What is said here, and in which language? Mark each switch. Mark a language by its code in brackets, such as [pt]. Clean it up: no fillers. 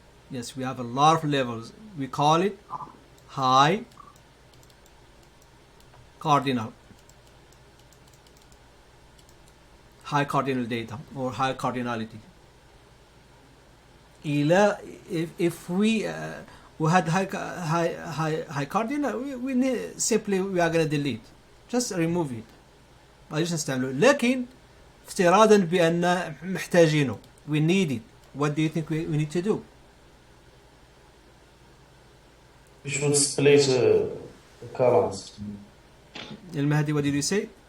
[en] Yes, we have a lot of levels. We call it high cardinal data or high cardinality. If we had high cardinal, we need simply we are going to delete, just remove it. [ar] ما ليش نستعمله. لكن افتراضا بأن محتاجينه, [en] we need it. What do you think we need to do? We should split the columns. المهدي, what did you say?